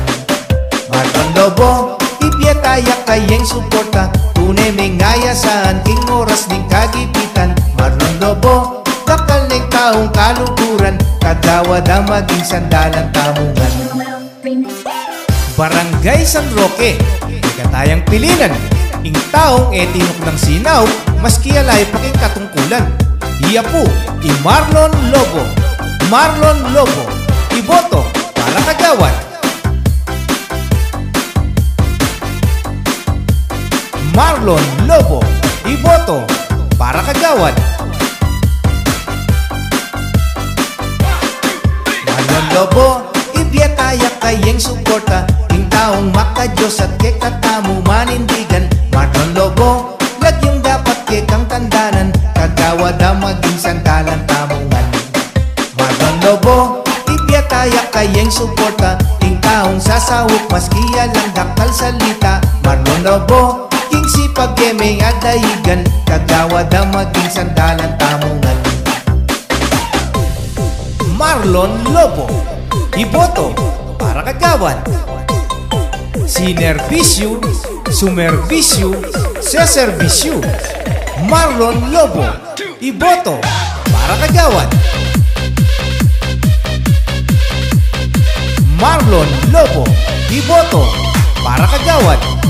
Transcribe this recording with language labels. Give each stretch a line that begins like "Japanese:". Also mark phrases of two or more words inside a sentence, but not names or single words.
Pampanga: Marlon Lobo, ibiyataya kayeng suporta, tunay may ngayasaan, king oras ning kagipitan. Marlon Lobo, dakal ning taong kalukuran,
Filipino: kagawad ang maging sandalan
Pampanga: tamungan. Barangay San Roque, katayang pilinan, ing taong etinok ng sinaw, maski alay paking katungkulan. Iya po, Marlon Lobo. Marlon Lobo, iboto para kagawad. Marlon Lobo, iboto para kagawad. Marlon Lobo, ibiyataya kayeng suporta, ing taong makadiyos at kay katamu manindigan. Marlon Lobo, lagyong dapat kay kang tandanan,
Filipino: kagawad ang maging sandalan
Pampanga: tamungan. Marlon Lobo, ibiyataya kayeng suporta, ing taong sasawok maski alang dakal salita. Marlon Lobo, king sipag kemeng at dahigan,
Filipino: kagawad ang maging sandalan
Pampanga: tamungan. Marlon Lobo, iboto para kagawad. Sinerbisyo, sumerbisyo, seserbisyo. Marlon Lobo, iboto para kagawad. Marlon Lobo, iboto para kagawad.